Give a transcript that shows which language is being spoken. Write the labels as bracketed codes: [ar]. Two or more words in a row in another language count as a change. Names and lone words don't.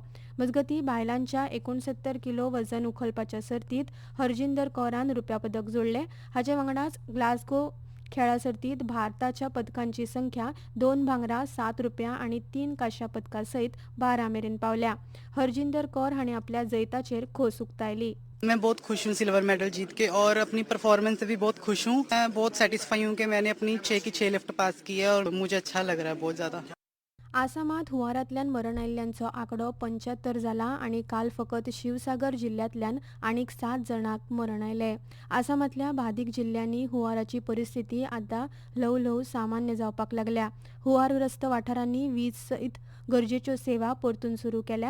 [kok] मजगतीं बायलांच्या 69 किलो वजन उखलपाच्या सर्तीत हरजिंदर कौरान रुप्या पदक जोडलें. हाचे वांगडाच ग्लासगो खेळा सर्तीत भारताच्या पदकांची संख्या 2 भांगरा, 7 रुपया आणि 3 कांश्या पदकां सयत 12 मेरेन पावल्या. हरजिंदर कौर हाणें आपल्या जैताचेर खोस उक्तायली. [hi] मैं बहुत खुश हूँ [en] silver medal [hi] जीत के और अपनी परफॉर्मेंस से भी बहुत खुश हूँ. मैं बहुत सेटिस्फाई हूँ कि मैंने अपनी 6 की 6 [en] lift pass [hi] की है और मुझे अच्छा लग रहा है बहुत ज़्यादा. [kok] आसामात हुंवारांतल्यान मरण आयिल्ल्यांचो आंकडो 75 जाला आणि काल फकत शिवसागर जिल्ल्यांतल्यान आनीक 7 जणांक मरण आयले. आसामांतल्या बादिक जिल्ल्यांनी हुंवाराची परिस्थिती आतां ल्हव सामान्य जावपाक लागल्या. हुंवारग्रस्त वाठारांनी वीज सयत गरजेच्यो सेवा परतून सुरू केल्यात.